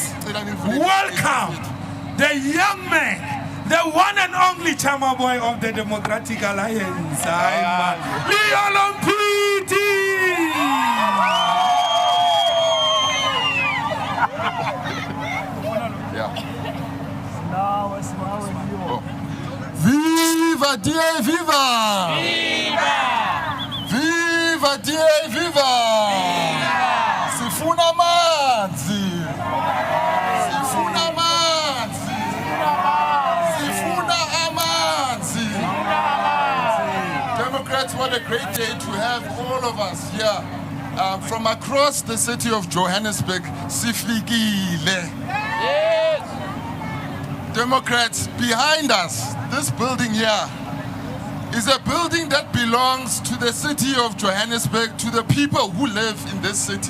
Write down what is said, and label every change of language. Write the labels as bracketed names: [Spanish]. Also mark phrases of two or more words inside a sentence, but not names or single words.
[English] welcome the young man, the one and only Chama boy of the Democratic Alliance, Leon Mpiti. Viva die viva! Viva! Viva die viva! [Zulu] Sifuna manzi! Sifuna manzi! Sifuna amanzi! [English] Democrats, what a great day to have all of us here from across the city of Johannesburg. [Zulu] Sifikile. [English] Democrats, behind us, this building here is a building that belongs to the city of Johannesburg, to the people who live in this city.